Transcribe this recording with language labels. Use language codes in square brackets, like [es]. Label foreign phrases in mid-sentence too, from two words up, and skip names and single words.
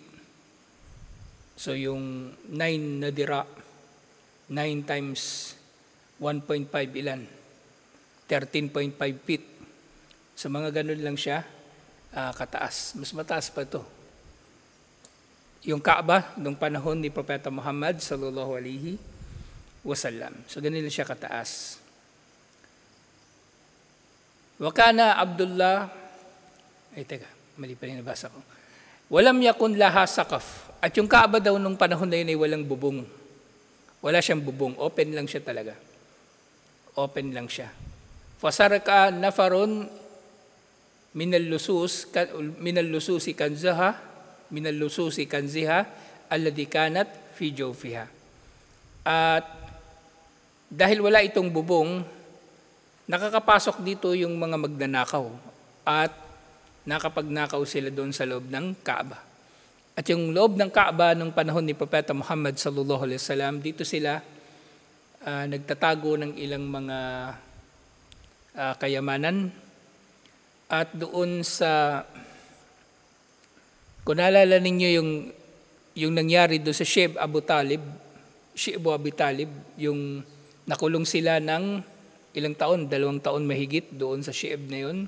[tl] So yung 9 na dira, 9 times 1.5 ilan? 13.5 feet. So mga ganun lang siya kataas. Mas mataas pa ito. Yung Kaaba, nung panahon ni Propeta Muhammad [ar] صلى الله عليه وسلم. [tl] So ganun lang siya kataas. [ar] وكان عبد الله, [tl] mali pa rin nabasa ko. [ar] ولم يكن لها سقف. [tl] At yung Kaaba daw nung panahon na yun ay walang bubong. Wala siyang bubong. Open lang siya talaga. Open lang siya. [ar] فسرق نفر من اللصوص كنزها الذي كانت في جوفها. [tl] At dahil wala itong bubong, nakakapasok dito yung mga magnanakaw at nakapagnakaw sila doon sa loob ng Kaaba. At yung loob ng Kaaba nung panahon ni Propeta Muhammad [ar] صلى الله عليه وسلم, [tl] dito sila nagtatago ng ilang mga kayamanan. At doon sa, kung naalala ninyo yung nangyari doon sa Shi'b Abu Talib, yung nakulong sila ng ilang taon, 2 taon mahigit doon sa Shi'b na yun.